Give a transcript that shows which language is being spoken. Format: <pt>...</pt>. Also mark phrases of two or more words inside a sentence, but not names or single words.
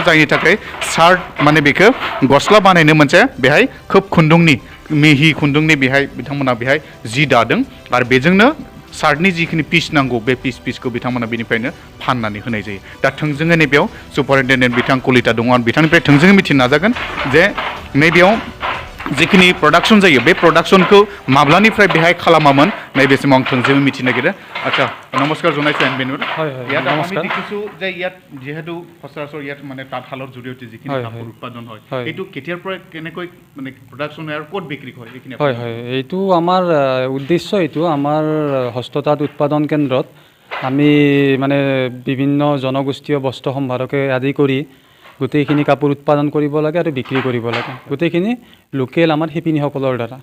<brx>जायनि थाखाय सार्ट माने बेखौ गस्ला बानायनो मोनसे बेहाय खोब खुन्दुंनि मिहि खुन्दुंनि बेहाय बिथांमोना बेहाय जि दादों आरो बेजोंनो सार्टनि जिखिनि पिस नांगौ बे पिसखौ बिथांमोना बेनिफ्रायनो फाननानै होनाय जायो। दा थोंजोङै नैबेयाव सुपारिनटेन्डेन्ट बिथां कलिता दङ आं बिथांनिफ्राय थोंजोङै मिथिनो नाजागोन जे नैबेयाव जिखिनि प्रडाक्शन जायो बे प्रडाक्शनखौ माब्लानिफ्राय बेहाय खालामामोन नैबे समाव आं थोंजोङै मिथिनो नागिरो।</brx> <as>आচ্ছা নমস্কাৰ জনাইছোঁ এনবিএনৰ। ইয়াত আমি দেখিছোঁ যে ইয়াত যিহেতু সচৰাচৰ ইয়াত মানে তাঁতশালৰ জৰিয়তে যিখিনি কাপোৰ উৎপাদন হয় এইটো কেতিয়াৰ পৰা কেনেকৈ মানে প্ৰডাকশ্যন হয় আৰু ক'ত বিক্ৰী হয় এইখিনি? হয় এইটো আমাৰ উদ্দেশ্য। এইটো আমাৰ হস্ততাঁত উৎপাদন কেন্দ্ৰত আমি মানে বিভিন্ন জনগোষ্ঠীয় বস্ত্ৰ সম্ভাৰকে আদি কৰি গোটেইখিনি কাপোৰ উৎপাদন কৰিব লাগে আৰু বিক্ৰী কৰিব লাগে গোটেইখিনি লোকেল আমাৰ শিপিনীসকলৰ দ্বাৰা।</as>